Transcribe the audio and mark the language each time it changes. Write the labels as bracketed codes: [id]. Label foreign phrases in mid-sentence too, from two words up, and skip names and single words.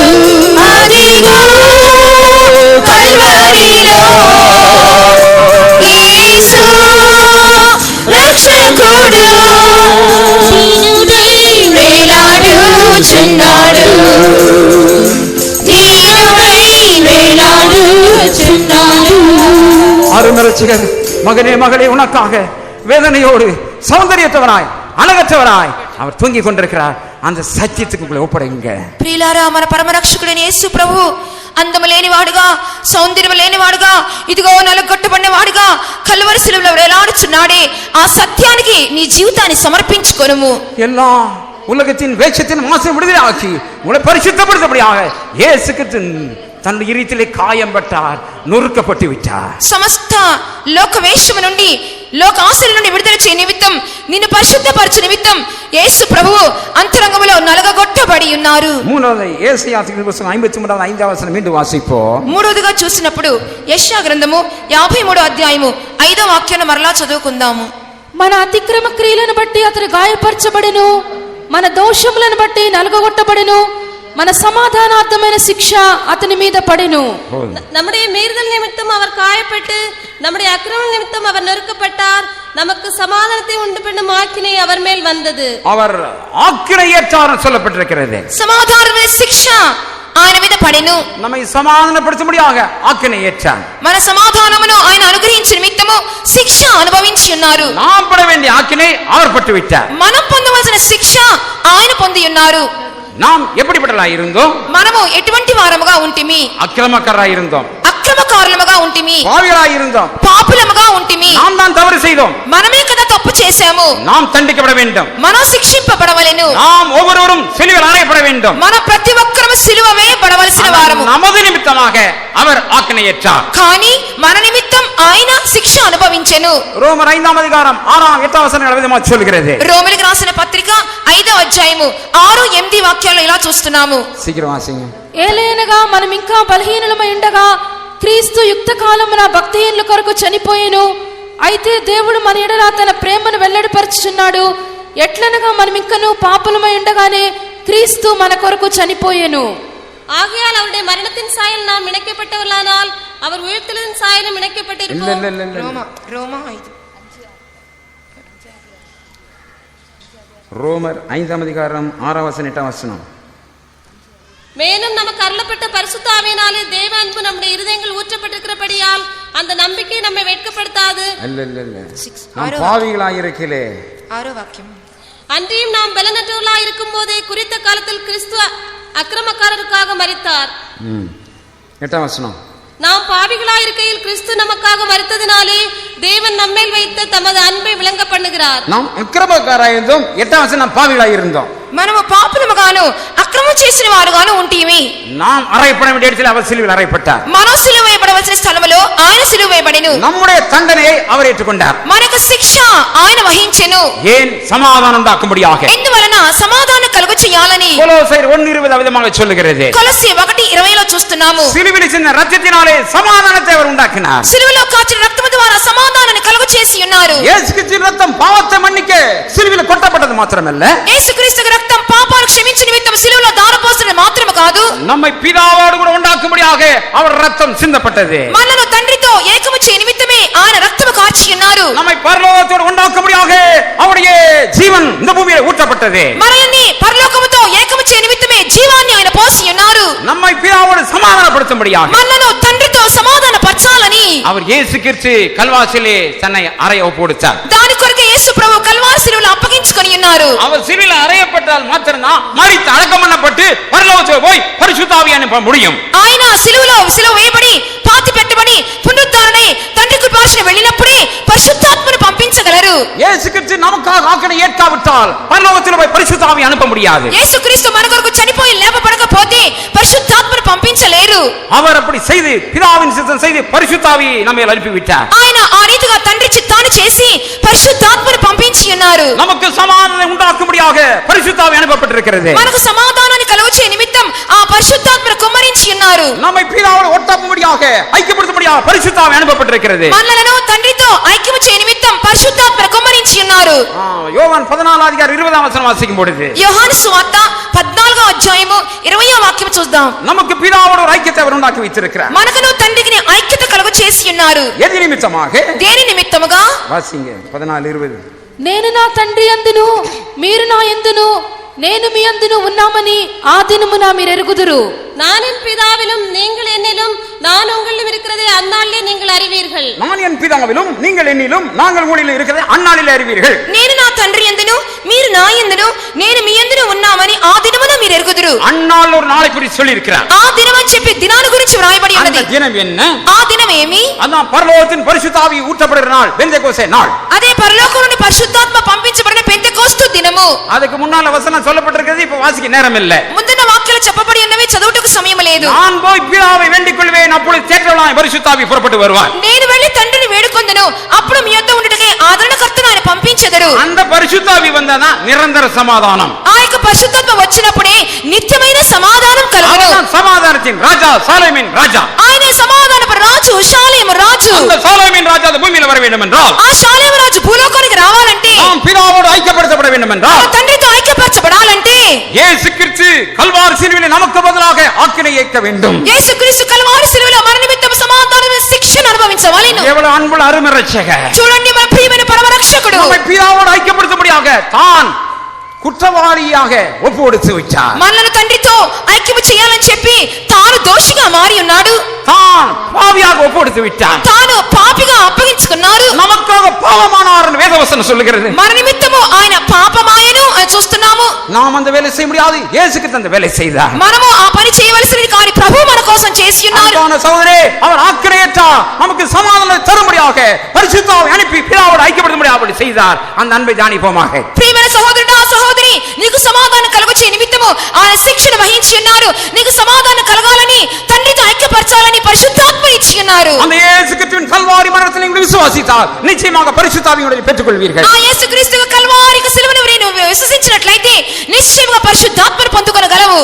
[te] అదిగో కల్వరిలో యేసు రక్షకుడు దీనుడై వేలాడుచున్నాడు, దీనుడై వేలాడుచున్నాడు. [ta] அருமரட்சிகர் மகனே மகளே, உனக்காக வேதனையோடு சௌந்தரியத்தவனாய் அழகற்றவனாய் அவர் தூங்கிக் கொண்டிருக்கிறார். அந்த சத்தியத்துக்கு உங்களை ஒப்படைங்க. [te] ప్రియులారా, మన పరమరక్షకుడైన యేసు ప్రభు అందము లేనివాడుగా, సౌందర్యం లేనివాడుగా, ఇదిగో నలగొట్టబడిన వాడుగా కల్వరి శిలువలో వేలాడుచున్నాడే, ఆ సత్యానికి నీ జీవితాన్ని సమర్పించుకొనుము. [ta] எல்லா உலகத்தின் வேஷத்தின் மாசை விடுதலை ஆக்கி உங்களை பரிசுத்தப்படுத்தபடியாக இயேசு கிறிஸ்து தன் இருதயத்திலே காயம் பட்டார், நொறுக்கப்பட்டு விட்டார். [te] సమస్త లోక వేషము నుండి, లోక ఆశల నుండి విడుదల చేయ నిమిత్తం, నిన్ను పరిశుద్ధపరచు నిమిత్తం యేసు ప్రభువు అంతరంగములో నలగగొట్టబడి ఉన్నారు. [ta] மூணாவது ஏசாயா புத்தகம் 53வது 5வது வசனம் மீண்டும் வாசிப்போம். [te] మూడవదిగా చూసినప్పుడు యెషయా గ్రంథము 53వ అధ్యాయము 5వ వాక్యాన్ని మరలా చదువుకుందాము. మన అతిక్రమ క్రియలను బట్టి అతడు గాయపరచబడెను, మన దోషములను బట్టి నలుగగొట్టబడెను, మన సమాధానార్థమైన శిక్ష అతని మీద పడెను. [ta] நம்முடைய மீறுதல் நிமித்தம் அவர் காயப்பட்டு நம்முடைய அக்கிரம நிமித்தம் அவர் நொறுக்கப்பட்டார். நமக்கு சமாதானத்தை உண்டு பண்ணும் ஆக்கினை அவர் மேல் வந்தது. அவர் ஆக்கினை ஏற்றார் சொல்லப்பட்டிருக்கிறது. [te] సమాధానమైన శిక్ష ఆయన మీద పడెను. [ta] நம்மை సమాధానపరచుம்படியாக ఆజ్ఞனை ஏற்றார். [te] మన సమాధానమును ఆయన అనుగ్రహించిన నిమిత్తము శిక్ష అనుభవించి ఉన్నారు. [ta] நாம் பட வேண்டிய ஆக்கினை அவர் பட்டு விட்டார். [te] మనం పొందవలసిన శిక్ష ఆయన పొంది ఉన్నారు. [ta] நாம் எப்படிப்பட்டவர்களாய் இருந்தோம்? [te] మనము ఎటువంటి వారముగా ఉంటిమి? [ta] அக்கிரமக்காரராய் இருந்தோம், [te] అక్రమకారులముగా ఉంటిమి, [ta] பாவிகளாய் இருந்தோம், [te] పాపులముగా ఉంటిమి. [ta] நாம் தான் தவறு செய்தோம், [te] మనమే కదా తప్పు చేశాము. [ta] நாம் தண்டிக்கப்பட வேண்டும், [te] మనం శిక్షింపబడవలెను. [ta] நாம் ஒவ்வொருவரும் சிலுவையில் அறையப்பட வேண்டும். [te] మన ప్రతి ఒక్కరము సిలువ వేయబడవలసిన వారము. [ta] நமது నిమిత్తமாக அவர் ఆజ్ఞனை ஏற்றார். [te] కానీ మన నిమిత్తం ఆయన శిక్ష అనుభవించెను. [ta] ரோமர் 5ஆம் அதிகாரம் 6ஆம் 8ஆம் வசனங்கள் விதமாக சொல்கிறது. [te] రోమీయులకు రాసిన పత్రిక 5వ అధ్యాయము 6, 8 వాక్యాల్లో ఇలా చూస్తున్నాము. [ta] சீக்கிரம் வாசிங்க. [te] ఏలైనగా మనం ఇంకా బలహీనులమై ఉండగా క్రీస్తు యుక్త కాలమున భక్తిహీనుల కొరకు చనిపోయెను. అయితే దేవుడు మన ఎడల తన ప్రేమను వెల్లడిపరచుచున్నాడు. ఎట్లనగా మనం ఇంకను పాపులమై ఉండగానే క్రీస్తు మన కొరకు చనిపోయెను. [ta] ஆகையால் அவருடைய மரணத்தின் சாயல் நாம் இணைக்கப்பட்டவர்களானால் அவர் உயிர்த்தெழுதலின் சாயலும் இணைக்கப்பட்டிருப்போம். ரோமர் 5ஆம் அதிகாரம் 6ஆம் வசனம் 8ஆம் வசனம். மேலும் நமக்கு அருளப்பட்ட பரிசுத்த ஆவியினாலே தேவ அன்பு நம்முடைய இருதயங்கள் ஊற்றப்பட்டிருக்கிறபடியால் அந்த நம்பிக்கை நம்மை வெட்கப்படுத்தாது. நாம் பாவிகளாய் இருக்கலே. [te] 6వ వాక్యం. [ta] அன்றியும் நாம் பலனற்றவர்களாய் இருக்கும் போதே குறித்த காலத்தில் கிறிஸ்து அக்கிரமக்காரருக்காக மரித்தார். 8ஆம் வசனம். நாம் பாவிகளாய் இருக்கையில் கிறிஸ்து நமக்காக மரித்ததினாலே தேவன் நம்மேல் வைத்த தமது அன்பை விளங்க பண்ணுகிறார். நாம் அக்கிரமக்காரராய் இருந்தோம். 8ஆம் வசனம் நாம் பாவிகளாய் இருந்தோம். [te] మనము పాపులముగాను అక్రమం చేసిన వారుగాను ఉంటిమి. [ta] நாம் அறையப்பட வேண்டிய இடத்தில் அவர் சிலுவையில் அறையப்பட்டார். [te] మనం సిలువ వేయబడవలసిన స్థలములో ఆయన సిలువ వేయబడెను. [ta] நம்முடைய தண்டனையை அவர் ஏற்றுக்கொண்டார். [te] మనకు శిక్ష ఆయన వహించెను. [ta] ஏன்? சமாதானம் உண்டாக்கும்படியாக. [te] ఎందువలన సమాధానం కలుగు చేయాలని. [ta] கொலோசையர் 1:20 விதமாக சொல்லுகிறது. [te] కొలస్సీ 1:20లో చూస్తున్నాము. [ta] சிலுவையில் சிந்தின இரத்தத்தினாலே சமாதானத்தை அவர் உண்டாக்கினார். [te] సిలువలో కాచిన రక్తము ద్వారా సమాధానాన్ని కలుగు చేసి ఉన్నారు. [ta] இயேசுவின் ரத்தம் பாவத்தை மன்னிக்க சிலுவையில் கொட்டப்பட்டது மாத்திரமல்ல, [te] యేసుక్రీస్తు రక్తం పాపాలు క్షమించు నిమిత్తం సిలువలో దారపోసడం మాత్రమే కాదు, [ta] நம்மை பிதாவோடு கூட உண்டாக்கும்படியாக அவர் ரத்தம் சிந்தப்பட்டது. [te] మనలను తండ్రితో ఏకము చేయ నిమిత్తమే ఆయన రక్తము కార్చి ఉన్నారు. [ta] நம்மை பரலோகத்தோடு உண்டாக்கும்படியாக அவருடைய ஜீவன் இந்த பூமியிலே ஊற்றப்பட்டது. [te] మనల్ని పరలోకముతో ఏకము చేయ నిమిత్తమే జీవాన్ని ఆయన పోసి ఉన్నారు. [ta] நம்மை பிதாவோடு சமாதானப்படுத்தும்படியாக [te] మనలను తండ్రితో సమాధానపరచాలని [ta] அவர் இயேசு கிறிஸ்து கல்வாசிலே தன்னை அறைய ஒப்புவித்தார். [te] దాని కొరకే యేసు ప్రభు కల్వారి సిలువలో అప్పగించుకొని ఉన్నారు. [ta] அவர் சிலுவையில் அறையப்பட்டால் மாத்திரம்தான் மரித்து அடக்கம் பண்ணப்பட்டு பரலோகத்துக்கு போய் பரிசுத்த ஆவியை அனுப்ப முடியும். [te] ఆయన సిలువలో సిలువ వేయబడి పాతి పెట్టబడి పునరుద్ధరణై తండ్రి కృపాసన వెళ్ళినప్పుడే పరిశుద్ధాత్మను పంపించగలరు. [ta] இயேசு கிறிஸ்து நமக்காக ஆக்கினை ஏற்காவிட்டால் பரலோகத்தில் போய் பரிசுத்த ஆவியை அனுப்ப முடியாது. [te] యేసుక్రీస్తు మన కొరకు చనిపోయి లేపబడకపోతే పరిశుద్ధాత్మను పంపించలేరు. [ta] அவர் அப்படி செய்து பிதாவின் சித்தம் செய்து பரிசுத்த ஆவியை நம்மை அனுப்பி விட்டார். [te] ఆయన ఆ రీతిగా తండ్రి చిత్తాన్ని చేసి పరిశుద్ధాత్మను పంపించి ఉన్నారు. [ta] நமக்கு சமாதானம் உண்டாக்கும்படியாக பரிசுத்த ஆவி அனுப்பப்பட்டிருக்கிறது. [te] మనకు సమాధానాన్ని కలుగచే నిమిత్తం ఆ పరిశుద్ధాత్మను కుమ్మరించి ఉన్నారు. [ta] நம்மை பிதாவோடு ஒட்டாக்கும்படியாக ஐக்கியப்படுத்தும்படியாக பரிசுத்த ஆவி அனுப்பப்பட்டிருக்கிறது. [te] మనలను తండ్రితో ఐక్యము చేయ నిమిత్తం పరిశుద్ధాత్మను కుమ్మరించి ఉన్నారు. [ta] யோவான் 14ஆம் அதிகாரம் 20ஆம் வசனம் வாசிக்கும் பொழுது [te] యోహాను సువార్త 14వ అధ్యాయము 20వ వాక్యం చూద్దాం. [ta] நமக்கு பிதாவோடு ஒரு ஐக்கியத்தை அவர் உண்டாக்கி வைத்திருக்கிறார். [te] మనకును తండ్రికి ఐక్యత కలుగ చేసి ఉన్నారు. [ta] எது நிமித்தமாக? [te] దేని నిమిత్తముగా? [ta] வாசிங்க 14:20. [te] నేను నా తండ్రి యందును మీరు నా యందును నేను మీ యందును ఉన్నామని ఆ దినమున మీరు ఎరుగుదురు. [ta] நான் என் பிதாவிலும் நீங்கள் என்னிலும் நான் உங்களிலும் இருக்கிறதை அந்நாளிலே நீங்கள் அறிவீர்கள். நான் என் பிதாவிலும் நீங்கள் என்னிலும் நாங்கள் உங்களிலும் இருக்கிறதை அந்நாளிலே அறிவீர்கள். [te] నేను నా తండ్రి యందును మీరు నా యందును నేను మీ యందును ఉన్నామని ఆ దినమున మీరు ఎరుగుదురు. [ta] அந்நாள் ஒரு நாளை குறித்து சொல்லி இருக்கிறார். [te] ఆ దినం అని చెప్పి దినాన్ని గురించి వ్రాయబడి ఉన్నది. [ta] அந்த தினம் என்ன? [te] ఆ దినం ఏమి? [ta] அதான் பரலோகத்தின் பரிசுத்த ஆவி ஊற்றப்படுகிற நாள், பெந்தெகோஸ்தே நாள். [te] అదే పరలోకం నుండి పరిశుద్ధాత్మ పంపించబడిన పెంతెకోస్తు దినము. [ta] அதுக்கு முன்னால வசனம் சொல்லப்பட்டிருக்கிறது, இப்ப வாசிக்க நேரம் இல்ல. [te] ముందున్న వాక్యాలు చెప్పబడి ఉన్నవి చదువుటకు సమయం లేదు. [ta] நான் போய் பிதாவை வேண்டிக் கொள்வேன், அப்பொழுது தேற்றலாய் பரிசுத்த ஆவி புறப்பட்டு வருவார். [te] నేను వెళ్లి తండ్రిని వేడుకొందును, అప్పుడు మీ యొద్ద ఉండుటకే ఆదరణకర్తను ఆయన పంపించెదరు. [ta] அந்த பரிசுத்த ஆவி வந்தாதான் நிரந்தர சமாதானம். [te] ఆ యొక్క పరిశుద్ధాత్మ వచ్చినప్పుడే నిత్యమైన సమాధానం కలుగును. [ta] அவர்தான் சமாதானத்தின் ராஜா, சாலேமின் ராஜா. [te] ఆయన సమాధానపు రాజు, షాలేము రాజు. [ta] அந்த சாலேமின் ராஜா அந்த பூமியில வர வேண்டும் என்றால், [te] ఆ షాలేము రాజు భూలోకానికి రావాలంటే, [ta] நாம் பிதாவோடு ஐக்கியப்படுத்தப்பட வேண்டும் என்றால், [te] తండ్రితో ఐక్యపరచబడాలంటే [ta] இயேசு கிறிஸ்து கல்வாரி சிலுவையில் நமக்கு பதிலாக ஆக்கினை ஏற்க வேண்டும். [te] యేసుక్రీస్తు కల్వారి శిలువలో మన నిమిత్తం సమాధానమైన శిక్షను అనుభవించవలెను. [ta] எவ்வளவு அன்புள்ள அருமை ரட்சகர். [te] చూడండి మన ప్రియమైన పరమ రక్షకుడు [ta] நம்மை பிதாவோடு ஐக்கியப்படுத்தும்படியாக தான் குற்றவாளியாக ஒப்பு கொடுத்து வச்சார். [te] మనలను తండ్రితో ఐక్యము చేయాలని చెప్పి తాను దోషిగా మారి ఉన్నాడు. [ta] தான் பாவியாக ஒப்பு கொடுத்து விட்டார். [te] తాను పాపిగా అప్పగించుకున్నాడు. [ta] நமக்காக பாவமானார் என்று வேதவசனம் சொல்லுகிறது. [te] మన నిమిత్తము ఆయన పాపమాయను అని చూస్తున్నాము. [ta] நாம் அந்த வேலை செய்ய முடியாது, இயேசு கிறிஸ்து அந்த வேலை செய்தார். [te] మనము ఆ పని చేయవలసినది కానీ ప్రభువు మన కోసం చేసి ఉన్నారు. [ta] அன்பான சகோதரே, அவர் ஆக்கினையற்றார், நமக்கு சமாதானம் தரும்படியாக பரிசுத்த ஆவியை அனுப்பி பிதாவோடு ஐக்கியப்படுத்தும்படியாக அப்படி செய்தார். அந்த அன்பை தியானிப்போமாக. [te] ప్రియమైన సహోదరుడా సహోదరి, నీకు సమాధానం కలుగచే నిమిత్తము ఆయన శిక్షను వహించి ఉన్నారు. నీకు సమాధానం కలగాలని తండ్రితో ఐక్యపరచాలని పరిశుద్ధాత్మ ఇచ్చి ఉన్నారు. [ta] அந்த இயேசு கிறிஸ்துவின் கல்வாரி மரணத்தில் நீங்கள் விசுவாசித்தால் நிச்சயமாக பரிசுத்த ஆவியை பெற்றுக்கொள்வீர்கள். [te] ఆ యేసుక్రీస్తు కల్వారి శిలువను నీవు విశ్వసించినట్లయితే నిశ్చయముగా పరిశుద్ధాత్మను పొందుకొనగలవు.